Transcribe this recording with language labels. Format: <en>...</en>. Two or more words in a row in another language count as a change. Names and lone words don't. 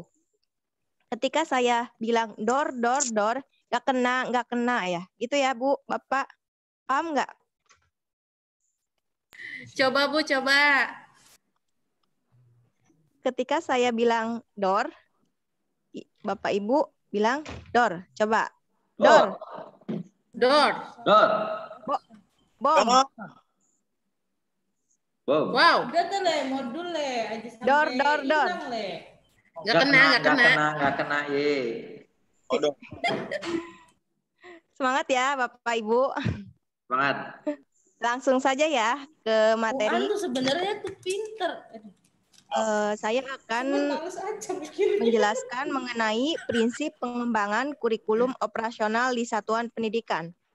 <id>Ketika saya bilang door, nggak kena ya. Itu ya Bu, Bapak. Paham nggak? Coba Bu, coba. Ketika saya bilang door, Bapak Ibu bilang door. Coba. Door. Door. Door. Bom. Wow. Door. Nggak kena. Ye. Semangat ya Bapak Ibu. Semangat. Langsung saja ya ke materi. Tuh sebenarnya tuh pinter. Saya akan menjelaskan mengenai prinsip pengembangan kurikulum operasional di satuan pendidikan.</id>